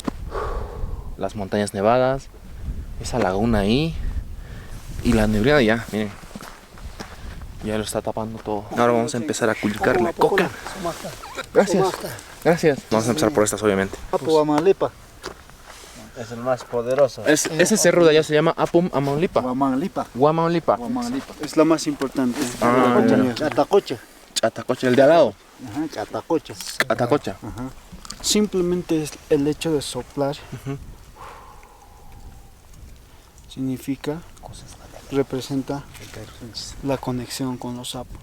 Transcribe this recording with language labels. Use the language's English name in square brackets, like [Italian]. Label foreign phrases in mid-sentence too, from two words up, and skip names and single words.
[Spanish] Las montañas nevadas, esa laguna ahí, y la neblina ya, miren. Ya lo está tapando todo. Ahora vamos a empezar a culcar la coca. Gracias. Gracias. Vamos a empezar por estas, obviamente. Apu Amalipa. Es el más poderoso. Ese cerro de allá se llama Apum Amonlipa. Guamanlipa. Guamanlipa. Guamanlipa. Es la más importante. Ah, ya. Chatacocha. Chatacocha, el de al lado. Ajá, Chatacocha. Atacocha. Ajá. Simplemente es el hecho de soplar Ujú. significa, representa la conexión con los sapos,